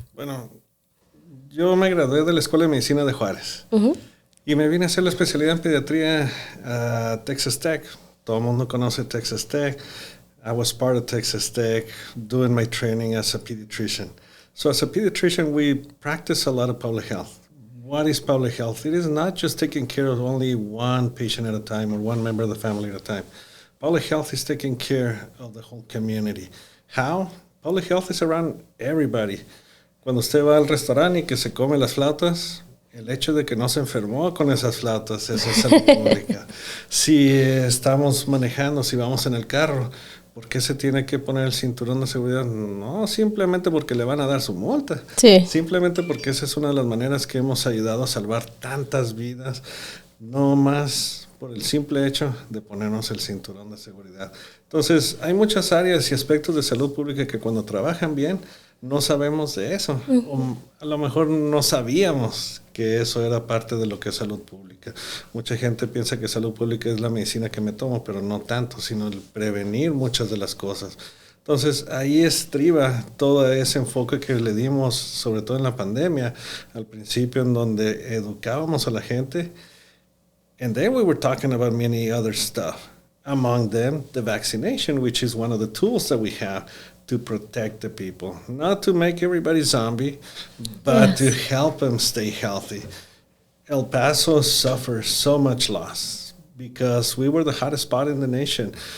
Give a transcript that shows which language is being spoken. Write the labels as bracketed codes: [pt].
[es] Bueno, yo me gradué de la Escuela de Medicina de Juárez y me vine a hacer la especialidad en pediatría a Texas Tech. Todo el mundo conoce Texas Tech. [en] I was part of Texas Tech doing my training as a pediatrician. So as a pediatrician, we practice a lot of public health. What is public health? It is not just taking care of only one patient at a time or one member of the family at a time. Public health is taking care of the whole community. How? Public health is around everybody. [es] Cuando usted va al restaurante y que se come las flautas, el hecho de que no se enfermó con esas flautas, eso es salud pública. Si estamos manejando, si vamos en el carro, ¿por qué se tiene que poner el cinturón de seguridad? No, simplemente porque le van a dar su multa. Sí. Simplemente porque esa es una de las maneras que hemos ayudado a salvar tantas vidas, no más por el simple hecho de ponernos el cinturón de seguridad. Entonces, hay muchas áreas y aspectos de salud pública que cuando trabajan bien, no sabemos de eso. O a lo mejor no sabíamos que eso era parte de lo que es salud pública. Mucha gente piensa que salud pública es la medicina que me tomo, pero no tanto, sino el prevenir muchas de las cosas. Entonces, ahí estriba todo ese enfoque que le dimos, sobre todo en la pandemia, al principio, en donde educábamos a la gente. [en] And then we were talking about many other stuff. Among them, the vaccination, which is one of the tools that we have to protect the people. Not to make everybody zombie, but to help them stay healthy. El Paso suffers so much loss because we were the hottest spot in the nation.